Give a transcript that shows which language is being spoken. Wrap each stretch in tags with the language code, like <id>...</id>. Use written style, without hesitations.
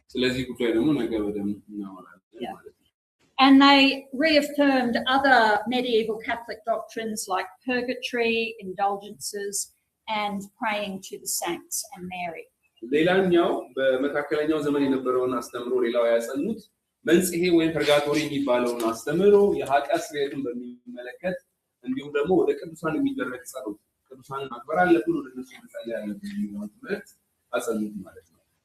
<am>ስለዚህ ጉዳይ ደግሞ ነገ በደንብ እናወራለን ማለት ነው።</am> <en>And they reaffirmed other medieval Catholic doctrines like purgatory, indulgences, and praying to the saints and Mary.</en> <am>ሌላኛው በመካከለኛው ዘመን የነበረውን አስተምሮ ሌላው ያጸኑት መንጽሄ ወይም ፐርጋቶሪ የሚባለውን አስተምሮ የኃጢአት ስርየትን በሚመለከት እንዲሁም ደግሞ ወደ ቅዱሳን የሚደረግ ጸሎት ቅዱሳንን ማክበር አለብን ወደ እነሱ መጸለይ አለብን የሚለውን ትምህርት አጸኑት ማለት ነው።</am>